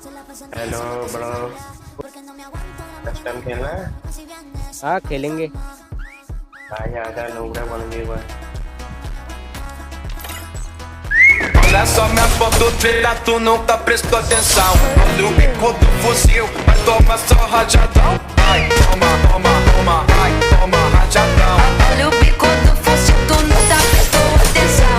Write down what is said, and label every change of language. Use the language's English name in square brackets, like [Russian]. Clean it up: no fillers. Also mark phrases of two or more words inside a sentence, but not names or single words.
[English] hello bro. next time [Hindi] खेलना है? हाँ खेलेंगे। भाई आजा नूबड़ा 1v1। [Portuguese] Olha só minha foto treta, tu nunca prestou atenção. Olha o bico do fuzil, vai tomar só rajadão. Vai, toma, toma, toma, vai, toma rajadão. Olha o bico do fuzil, tu nunca prestou atenção.